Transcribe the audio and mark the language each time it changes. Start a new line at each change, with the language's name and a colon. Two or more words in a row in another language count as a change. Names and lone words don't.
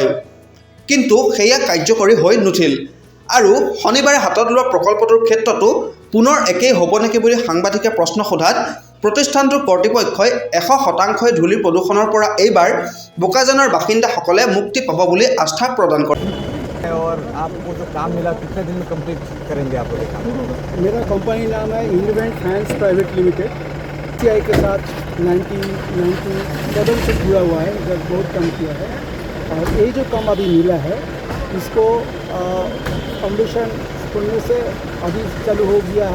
Assamese: কিন্তু সেয়া কাৰ্যকৰী হৈ নুঠিল আৰু শনিবাৰে হাতত লোৱা প্ৰকল্পটোৰ ক্ষেত্ৰতো পুনৰ একেই হ'ব নেকি বুলি সাংবাদিকে প্ৰশ্ন সোধাত প্ৰতিষ্ঠানটোৰ কৰ্তৃপক্ষই ১০০% ধূলিৰ প্ৰদূষণৰ পৰা এইবাৰ বোকাজানৰ বাসিন্দাসকলে মুক্তি পাব বুলি আস্থা প্ৰদান কৰে।
Hindi: और आपको जो काम मिला कितने दिन में कंप्लीट करेंगे आप लोग काम? मेरा कंपनी नाम है इन्वेंट साइंस प्राइवेट लिमिटेड। CI के साथ 1997 से जुड़ा हुआ है, जब बहुत कम किया है। और ये जो काम अभी मिला है इसको फाउंडेशन खोलने से अभी चालू हो गया है।